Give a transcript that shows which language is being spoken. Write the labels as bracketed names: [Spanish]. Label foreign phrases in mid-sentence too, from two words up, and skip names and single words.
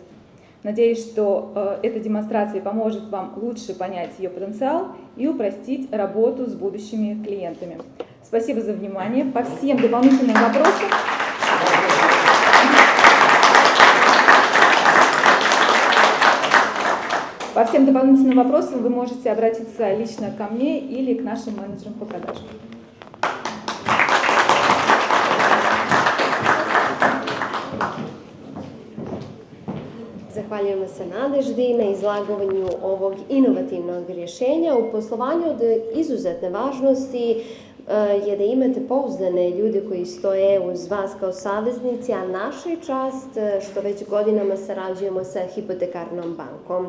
[Russian] Надеюсь, что эта демонстрация поможет вам лучше понять ее потенциал и упростить работу с будущими клиентами. Спасибо за внимание. По всем дополнительным вопросам вы можете обратиться лично ко мне или к нашим менеджерам по продажам. [Serbian] Zahvaljujemo se Nadeždi na izlagovanju ovog inovativnog rješenja. U poslovanju od izuzetne važnosti je da imate pouzdane ljude koji stoje uz vas kao saveznici, a naša je čast što već godinama sarađujemo sa Hipotekarnom bankom.